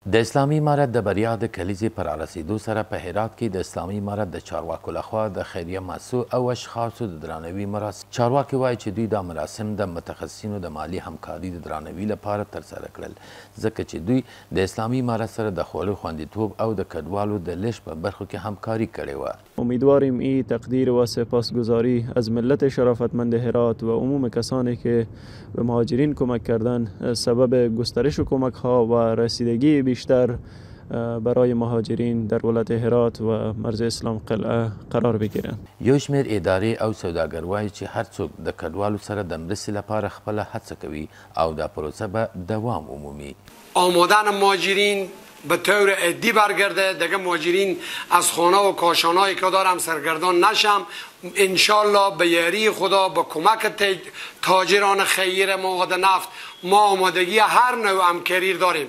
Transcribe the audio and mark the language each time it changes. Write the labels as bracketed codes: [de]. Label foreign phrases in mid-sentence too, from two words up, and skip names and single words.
[ps] د اسلامي امارت د بریا د کلیزې پر رسیدو سره په هرات کې د اسلامي امارت د چارواکو لخوا د خیریه مؤسسو او اشخاصو د درناوي مراسم چارواکي وایي چې دوی دا مراسم د متخصصینو د مالي همکاري د درناوي لپاره ترسره کړل ځکه چې دوی د اسلامي امارت سره د خوړو خوندیتوب او د کډوالو د لیږد په برخو کې همکاري کړې وه. [fa] امیدواریم این تقدیر و سپاسگزاری از ملت شرافتمند هرات و عموم کسانی که به مهاجرین کمک کردن سبب گسترش کمک ها و رسیدگی بیشتر برای مهاجرین در ولایت هرات و مرز اسلام قلعه قرار بگیرند. [ps] یو شمېر ادارې او سوداګر وایي چې هر څوک د کډوالو سره د مرستې لپاره خپله هڅه کوي او دا پروسه به دوام ومومي. [fa] آمدن مهاجرین به طور عدی برگرده، دیگه مهاجرین از خانه و کاشانهایی که دارم سرگردان نشم. انشالله به یاری خدا با کمک تاجران خیر مواد نفت ما آمادگی هر نوع همکاری داریم.